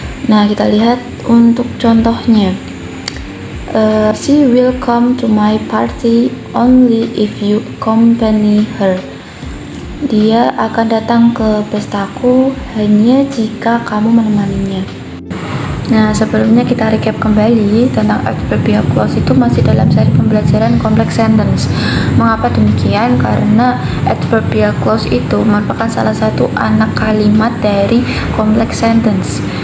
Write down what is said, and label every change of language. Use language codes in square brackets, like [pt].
[id] Nah, kita lihat untuk contohnya. [en] She will come to my party only if you accompany her. [id] Dia akan datang ke pestaku hanya jika kamu menemaninya. Nah, sebelumnya kita recap kembali tentang adverbial clause itu masih dalam seri pembelajaran complex sentence. Mengapa demikian? Karena adverbial clause itu merupakan salah satu anak kalimat dari complex sentence.